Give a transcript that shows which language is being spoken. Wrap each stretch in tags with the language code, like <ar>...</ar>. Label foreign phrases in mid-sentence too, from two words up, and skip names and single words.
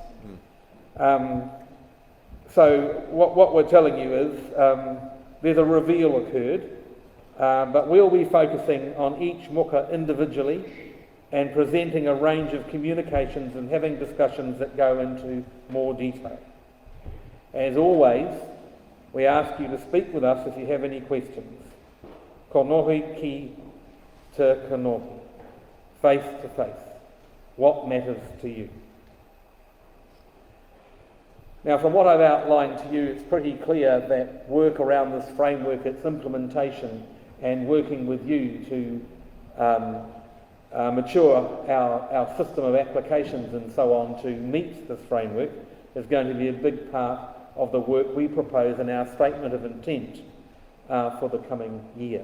<en>So what we're telling you is there's a reveal occurred, but we'll be focusing on each muka individually and presenting a range of communications and having discussions that go into more detail. As always, we ask you to speak with us if you have any questions.</en> <mi>Ko nohi ki te kanohi,</mi> <en>face to face. What matters to you? Now, from what I've outlined to you, it's pretty clear that work around this framework, its implementation, and working with you to mature our system of applications and so on to meet this framework is going to be a big part of the work we propose in our statement of intent for the coming year.</en>